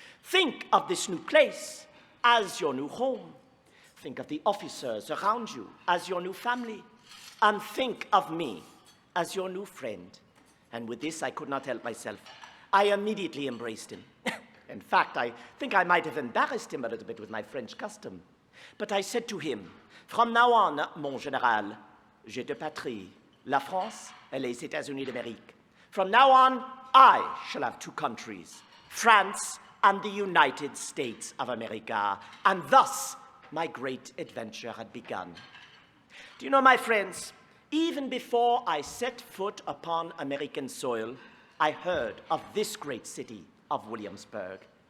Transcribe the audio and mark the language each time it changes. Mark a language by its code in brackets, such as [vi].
[en] Think of this new place as your new home. Think of the officers around you as your new family. And think of me as your new friend. And with this, I could not help myself. I immediately embraced him. In fact, I think I might have embarrassed him a little bit with my French custom. But I said to him, from now on, [fr] mon général, j'ai deux patries, la France et les États-Unis d'Amérique. [en] From now on, I shall have 2 countries, France and the United States of America. And thus, my great adventure had begun. Do you know, my friends, even before I set foot upon American soil, I heard of this great city of Williamsburg.